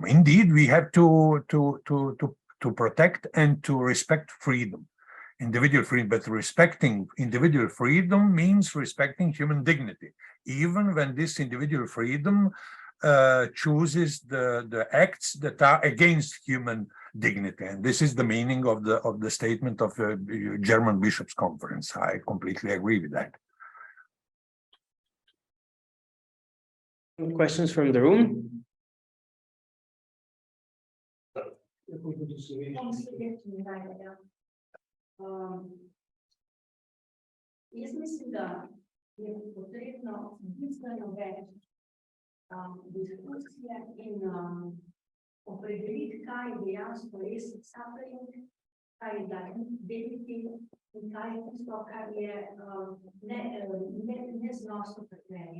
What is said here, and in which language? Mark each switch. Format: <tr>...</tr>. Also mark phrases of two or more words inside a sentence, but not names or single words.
<en>Indeed, we have to protect and to respect freedom, individual freedom, but respecting individual freedom means respecting human dignity, even when this individual freedom chooses the acts that are against human dignity. And this is the meaning of the statement of the German Bishops' Conference. I completely agree with that. Questions from the room?</en> <sl>Jaz mislim, da je potrebno bistveno več diskusije in opredeliti, kaj je dejansko res suffering, kaj je dignity in kaj je tisto, kar je neznosno trpljenje.</sl>